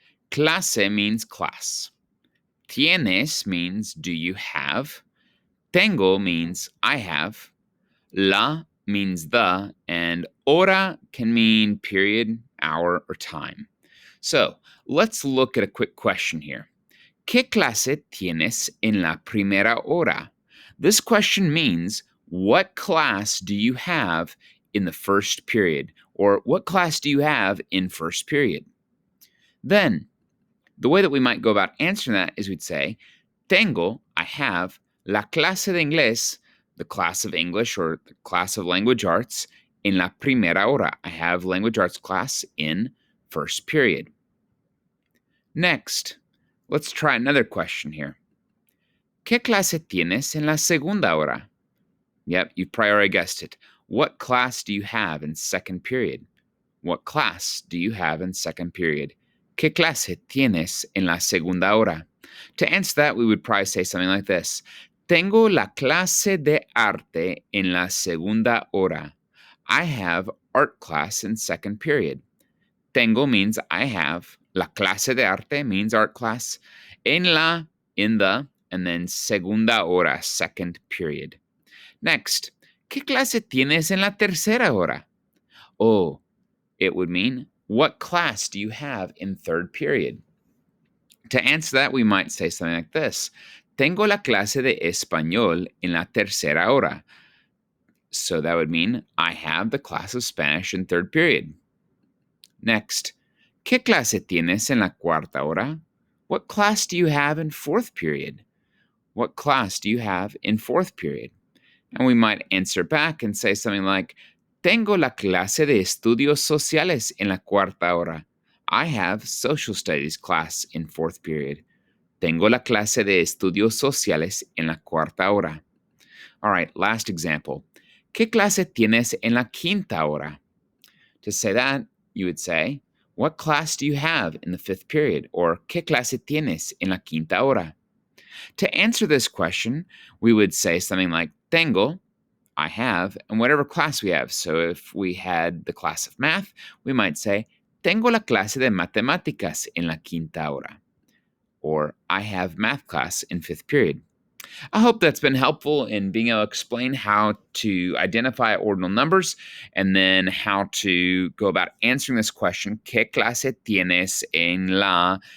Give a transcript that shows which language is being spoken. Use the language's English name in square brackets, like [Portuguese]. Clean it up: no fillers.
[English] Clase means class. Tienes means do you have. [Spanish] Tengo [English] means I have. La means the, and hora can mean period, hour, or time. So let's look at a quick question here. [Spanish] ¿Qué clase tienes en la primera hora? [English] This question means, what class do you have in the first period? Or what class do you have in first period? Then, the way that we might go about answering that is we'd say, [Spanish] tengo, [English] I have, [Spanish] la clase de inglés, [English] the class of English or the class of language arts, [Spanish] en la primera hora. [English] I have language arts class in first period. Next, let's try another question here. [Spanish] ¿Qué clase tienes en la segunda hora? [English] Yep, you probably already guessed it. What class do you have in second period? What class do you have in second period? [Spanish] ¿Qué clase tienes en la segunda hora? [English] To answer that, we would probably say something like this. [Spanish] Tengo la clase de arte en la segunda hora. [English] I have art class in second period. [Spanish] Tengo [English] means I have. [Spanish] La clase de arte [English] means art class. [Spanish] En la, [English] in the, and then [Spanish] segunda hora, [English] second period. Next, [Spanish] ¿qué clase tienes en la tercera hora? [English] Oh, it would mean, what class do you have in third period? To answer that, we might say something like this. [Spanish] Tengo la clase de español en la tercera hora. [English] So that would mean I have the class of Spanish in third period. Next, [Spanish] ¿qué clase tienes en la cuarta hora? [English] What class do you have in fourth period? What class do you have in fourth period? And we might answer back and say something like, [Spanish] Tengo la clase de estudios sociales en la cuarta hora. [English] I have social studies class in fourth period. [Spanish] Tengo la clase de estudios sociales en la cuarta hora. [English] All right, last example. [Spanish] ¿Qué clase tienes en la quinta hora? [English] To say that, you would say, what class do you have in the fifth period? Or, [Spanish] ¿qué clase tienes en la quinta hora? [English] To answer this question, we would say something like, [Spanish] tengo, [English] I have, and whatever class we have. So if we had the class of math, we might say, [Spanish] tengo la clase de matemáticas en la quinta hora. [English] Or, I have math class in fifth period. I hope that's been helpful in being able to explain how to identify ordinal numbers and then how to go about answering this question, [Spanish] ¿Qué clase tienes en la?